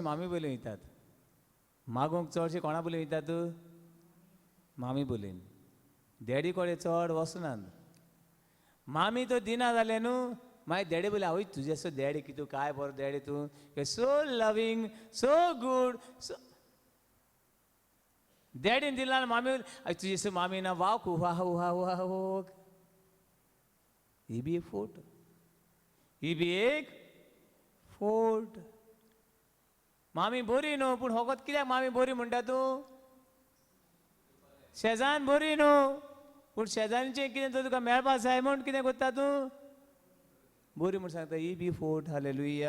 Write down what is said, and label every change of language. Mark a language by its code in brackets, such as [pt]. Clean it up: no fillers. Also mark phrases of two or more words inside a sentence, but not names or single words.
[kok] मामी बोली वयतात मागोंक चडशीं कोणा बोली वयतात मामी बोलीन डॅडी कडेन चड वचनात मामी तो दिना जालें न्हू मागीर डॅडी बोले आवय तुजें सो डॅडी कितू काय बरो डॅडी तूं [en] so loving so good [kok] सो डॅडीन दिला मामी तुजी सो मामी ना वाव खूब वाह वाह वाह ही बी एक फोट मामी बरी न्हू पूण होगत कित्याक मामी बरी म्हणटा तूं शेजान बरी न्हू पूण शेजानीचें कितें तर तुका मेळपा जाय म्हूण कितें करता तूं बरी म्हूण सांगता ही बी फोट हालेलुया